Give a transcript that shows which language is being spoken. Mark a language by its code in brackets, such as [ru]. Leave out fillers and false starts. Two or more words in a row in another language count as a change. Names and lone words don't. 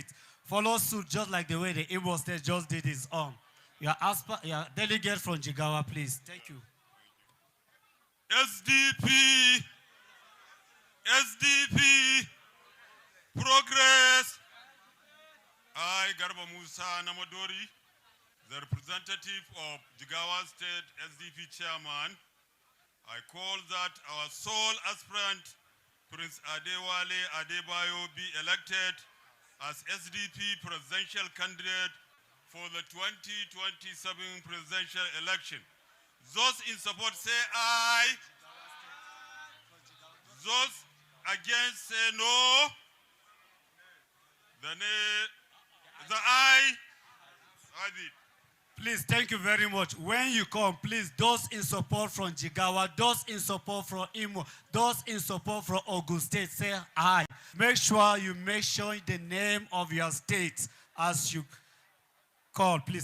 [en] Follow suit just like the way the Imo State just did its own. Your delegate from Jigawa, please. Thank you. SDP, progress. I, Garba Musa Namadori, the representative of Jigawa State SDP chairman, I call that our sole aspirant, Prince Adewale Adebayo, be elected as SDP presidential candidate for the 2027 presidential election. Those in support say aye. Those against say no. The aye. Please, thank you very much. When you come, please, those in support from Jigawa, those in support from Imo, those in support from Ogun State, say aye. Make sure you mention the name of your state as you call, please.